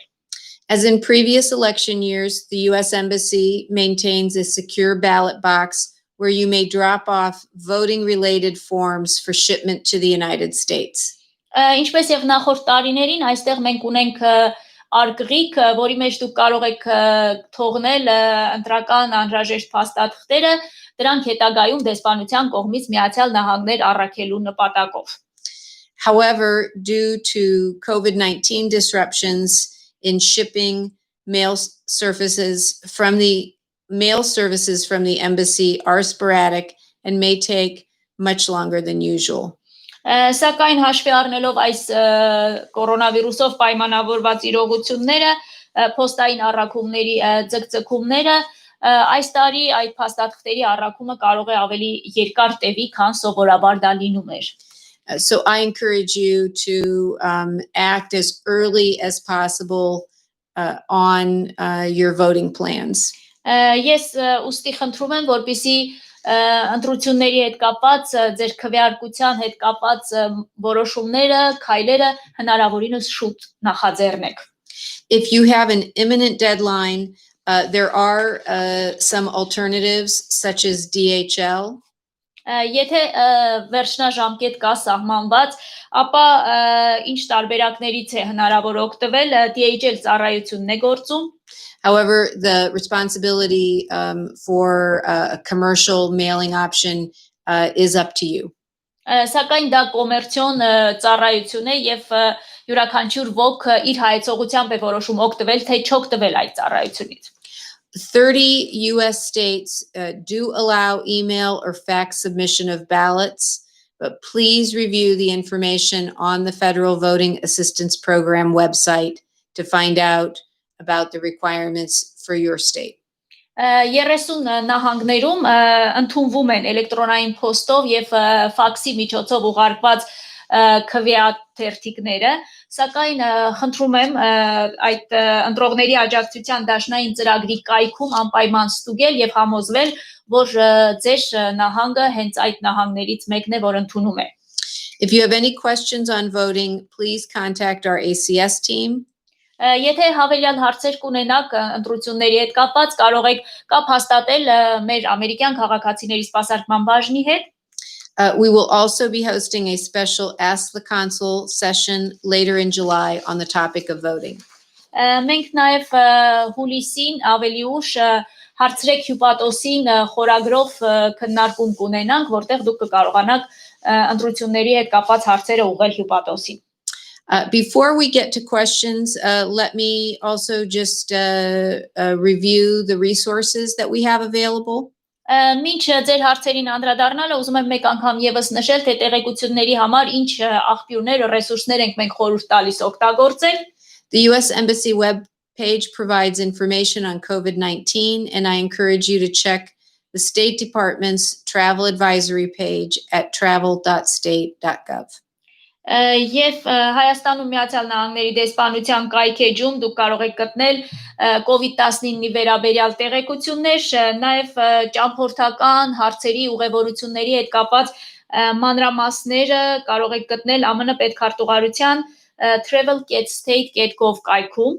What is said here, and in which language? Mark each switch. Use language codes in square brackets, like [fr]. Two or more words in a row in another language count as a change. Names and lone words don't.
[en] As in previous election years, the U.S. Embassy maintains a secure ballot box where you may drop off voting-related forms for shipment to the United States. [hy] Ինչպես եւ նախորդ տարիներին, այստեղ մենք ունենք արգղիկ, որի մեջ դուք կարող եք թողնել ընտրական անհրաժեշտ փաստաթղթերը, դրանք հետագայում դեսպանության կողմից Միացյալ Նահանգներ առաքելու նպատակով. [en] However, due to COVID-19 disruptions in shipping, mail services from the embassy are sporadic and may take much longer than usual. [hy] Սակայն հաշվի առնելով այս կորոնավիրուսով պայմանավորված իրողությունները, փոստային առաքումների ձգձգումները, այս տարի այդ փաստաթղթերի առաքումը կարող է ավելի երկար տևի, քան սովորաբար դա լինում էր. [en] So I encourage you to act as early as possible on your voting plans. [hy] Ես ուստի խնդրում եմ, որպեսզի ընտրությունների հետ կապված, ձեր քվեարկության հետ կապված որոշումները, քայլերը հնարավորինս շուտ նախաձեռնեք. [en] If you have an imminent deadline, there are some alternatives such as DHL. [hy] Եթե վերջնաժամկետ կա սահմանված, ապա ինչ տարբերակներից է հնարավոր օգտվել, DHL ծառայությունն է գործում. [en] However, the responsibility for a commercial mailing option is up to you. [hy] Սակայն դա կոմերցիոն ծառայություն է եւ յուրաքանչյուր ոք իր հայեցողությամբ է որոշում օգտվել թե չօգտվել այդ ծառայությունից. [en] 30 U.S. states do allow email or fax submission of ballots, but please review the information on the Federal Voting Assistance Program website to find out about the requirements for your state. [hy] 30 նահանգներում ընդունվում են էլեկտրոնային փոստով եւ ֆաքսի միջոցով ուղարկված քվեաթերթիկները, սակայն խնդրում եմ այդ ընտրողների աջակցության դաշնային ծրագրի կայքում անպայման ստուգել եւ համոզվել, որ ձեր նահանգը հենց այդ նահանգներից մեկն է, որ ընդունում է. [en] If you have any questions on voting, please contact our ACS team. [hy] Եթե հավելյալ հարցեր կունենաք ընտրությունների հետ կապված, կարող եք կապ հաստատել մեր ամերիկյան քաղաքացիների սպասարկման բաժնի հետ. [en] We will also be hosting a special Ask the Consul session later in July on the topic of voting. [hy] Մենք նաև հուլիսին ավելի ուշ հարցրեք հյուպատոսին խորագրով քննարկում կունենանք, որտեղ դուք կկարողանաք ընտրությունների հետ կապված հարցերը ուղղել հյուպատոսին. [en] Before we get to questions, let me also just review the resources that we have available. [hy] Մինչ ձեր հարցերին անդրադառնալը ուզում եմ մեկ անգամ եւս նշել, թե տեղեկությունների համար ինչ աղբյուրներ, ռեսուրսներ ենք մենք խորհուրդ տալիս օգտագործել. [en] The U.S. Embassy web page provides information on COVID-19, and I encourage you to check the State Department's travel advisory page at travel.state.gov. [hy] Եվ Հայաստանում Միացյալ Նահանգների դեսպանության կայքեջում դուք կարող եք գտնել COVID-19-ի վերաբերյալ տեղեկություններ, նաև ճամփորդական հարցերի ուղևորությունների հետ կապված մանրամասները կարող եք գտնել ԱՄՆ պետքարտուղարության travel.state.gov կայքում։